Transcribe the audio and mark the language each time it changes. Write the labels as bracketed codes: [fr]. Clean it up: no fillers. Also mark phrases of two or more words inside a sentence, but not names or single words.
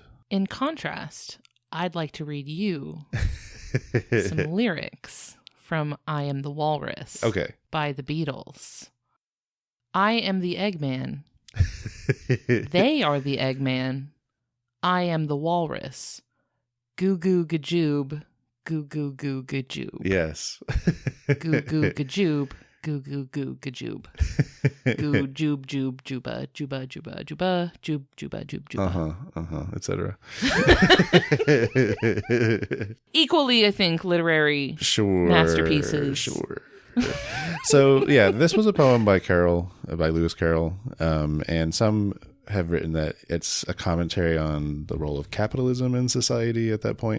[en] In contrast, I'd like to read you some lyrics from I Am the Walrus by the Beatles. I am the Eggman. They are the Eggman. I am the Walrus. Goo goo gajoob. Goo goo goo gajoob. Yes. Goo goo gajoob. Goo goo goo gajoob. Goo joob joob juba juba juba juba joob juba joob juba. Etc. Equally, I think, literary masterpieces. Sure. So yeah, this was a poem by Lewis Carroll, and some have written that it's a commentary on the role of capitalism in society at that point.